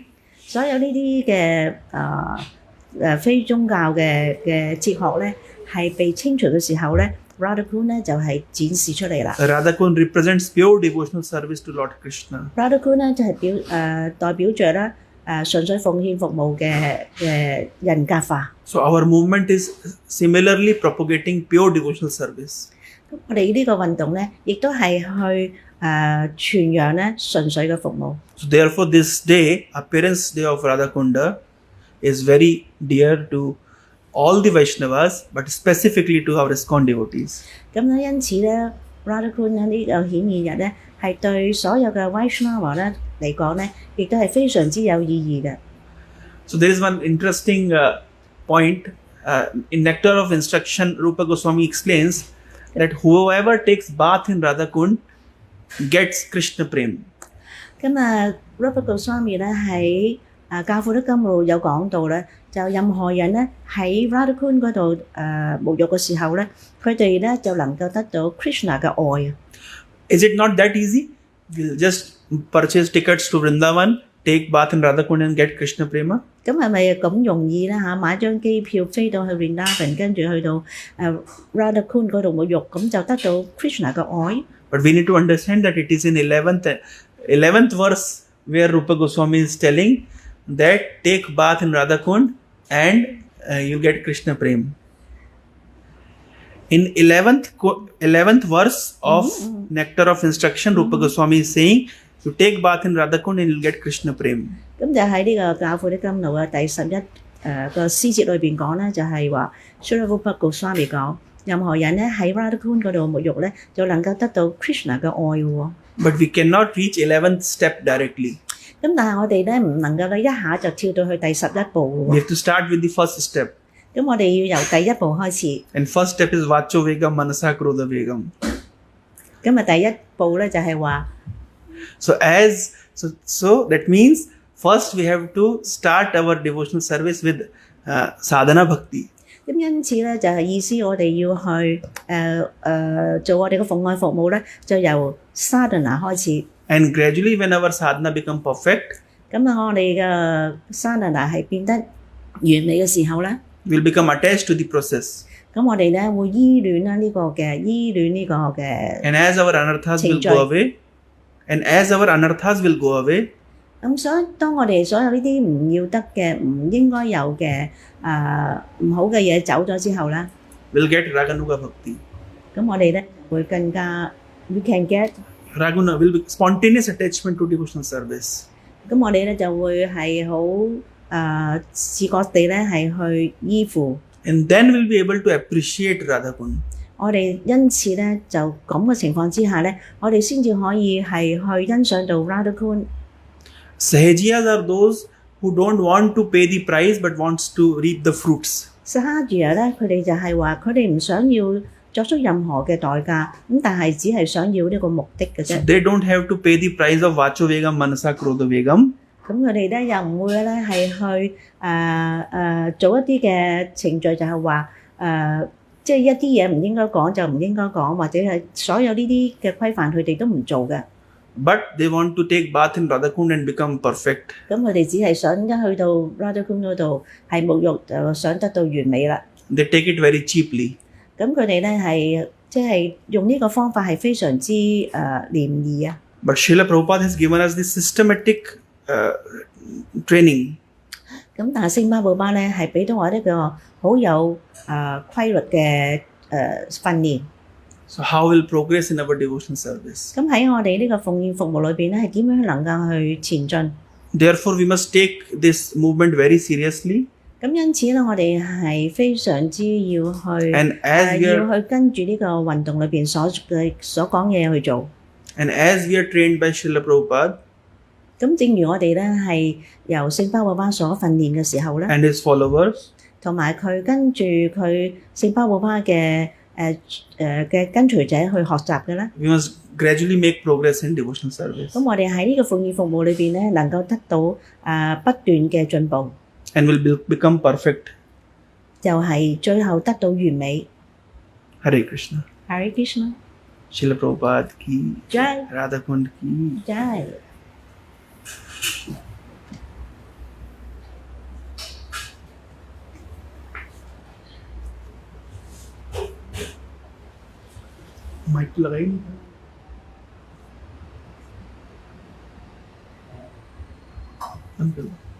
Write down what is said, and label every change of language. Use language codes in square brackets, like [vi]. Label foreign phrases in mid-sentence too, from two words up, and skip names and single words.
[yue] 所有呢啲嘅非宗教嘅哲學咧，係被清除嘅時候咧 Radha 咧就係展示出嚟啦。 [en] Radha Kund represents pure devotional service to Lord Krishna. [yue] Radha 咧就係代表着咧純粹奉獻服務嘅人格化。 [en] So our movement is similarly propagating pure devotional service. [yue] 咁我哋呢個運動咧，亦都係去傳揚咧純粹嘅服務。 [en] So therefore, this day, appearance day of Radha Kunda, is very dear to all the Vaishnavas, but specifically to our ISKCON devotees. [yue] 咁咧，因此咧 Radha 呢個顯現日咧，係對所有嘅 Vaishnava 咧嚟講咧，亦都係非常之有意義嘅。 [en] So there is one interesting point in Nectar of Instruction. Rupa Goswami explains that whoever takes bath in Radha Kund gets Krishna Prem. [yue] 咁Rupa Goswami 咧喺教父的金路有講到咧，就任何人咧喺 Radha 嗰度沐浴嘅時候咧，佢哋咧就能夠得到 Krishna 嘅愛。 [en] Is it not that easy? We'll just purchase tickets to Vrindavan, take bath in Radha Kund and get Krishna Prema. [yue] 咁係咪咁容易咧嚇？買張機票飛到去 Vrindavan，跟住去到Radha 嗰度沐浴，咁就得到 Krishna 嘅愛。 [en] But we need to understand that it is in 11th verse where Rupa Goswami is telling that take bath in Radha Kund and you get Krishna Prem. In 11th verse of Nectar of Instruction, Rupa Goswami is saying you take bath in Radha Kund and you'll get Krishna Prem. [yue] 咁就喺呢個教父的甘露嘅第11個詩節裏邊講咧，就係話 Srila Rupa Goswami 講，任何人咧喺 Radha 嗰度沐浴咧，就能夠得到 Krishna 嘅愛喎。 [en] But we cannot reach 11th step directly. [yue] 咁但係我哋咧唔能夠咧一下就跳到去第11步嘅 [en] We [yue] 喎。 [en] have to start with the first step. [yue] 咁我哋要由第一步開始。 [en] And first step is [sa] Vacho Vegam, Manasa Krodha Vegam. [yue] 咁第一步咧就係話， [en] So that means first we have to start our devotional service with sadhana bhakti. [yue] 咁因此咧就係意思我哋要去做我哋嘅奉愛服務咧，就由 sadhana 開始。 [en] And gradually when our sadhana become perfect, [yue] 咁我哋嘅 sadhana 係變得完美嘅時候咧， [en] we'll become attached to the process. [yue] 咁我哋咧會依戀呢個嘅 [en] And as our anarthas will go away, [yue] 咁所以當我哋所有呢啲唔要得嘅、唔應該有嘅唔好嘅嘢走咗之後咧， [en] we'll get Raganuga Bhakti. [yue] 咁我哋咧會更加 [en] we can get Raguna will be spontaneous attachment to devotional service. [yue] 咁我哋咧就會係好自覺地咧係去依附。 [en] And then we'll be able to appreciate Radha Kund. [yue] 我哋因此咧就咁嘅情況之下咧，我哋先至可以係去欣賞到 Radha Kund。 [en] Sahajiyas are those who don't want to pay the price but wants to reap the fruits. [yue] Sahajya 咧，佢哋就係話佢哋唔想要作出任何嘅代價，咁但係只係想要呢個目的嘅 [en] So [yue] 啫。 [en] they don't have to pay the price of [sa] Vacho Vegam, Manasa Krodha Vegam. [yue] 咁佢哋咧又唔會咧係去做一啲嘅程序，就係話即係一啲嘢唔應該講就唔應該講，或者係所有呢啲嘅規範佢哋都唔做嘅。 [en] But they want to take bath in Radha Kund and become perfect. [yue] 咁佢哋只係想一去到 Radha Kund 嗰度係沐浴就想得到完美啦。 [en] They take it very cheaply. [yue] 咁佢哋咧係即係用呢個方法係非常之廉宜啊。 [en] But Srila Prabhupada has given us this systematic training. [yue] 咁但係聖巴布巴咧係俾到我一個好有規律嘅訓練。 [en] So how we'll progress in our devotional service? [yue] 咁喺我哋呢個奉獻服務裏邊咧係點樣能夠去前進？ [en] Therefore, we must take this movement very seriously. [yue] 咁因此咧，我哋係非常之要去 [en] And as we [yue] 要 [en] are [yue] 去跟住呢個運動裏邊所講嘅嘢去做。 [en] and as we are trained by Srila Prabhupada [yue] 咁正如我哋咧係由聖巴布巴所訓練嘅時候咧， [en] and his followers, [yue] 同埋佢跟住佢聖巴布巴嘅嘅跟隨者去學習嘅咧， [en] we must gradually make progress in devotional service. [yue] 咁我哋喺呢個奉獻服務裏邊咧，能夠得到不斷嘅進步， [en] And will become perfect. [yue] 就係最後得到完美。 [en] Hare Krishna. [yue] Hare Krishna， [hi] Srila Prabhupada ki, Jai Radha Kund ki. Jai。 माइक तो लगाई नहीं था। बंद कर दो।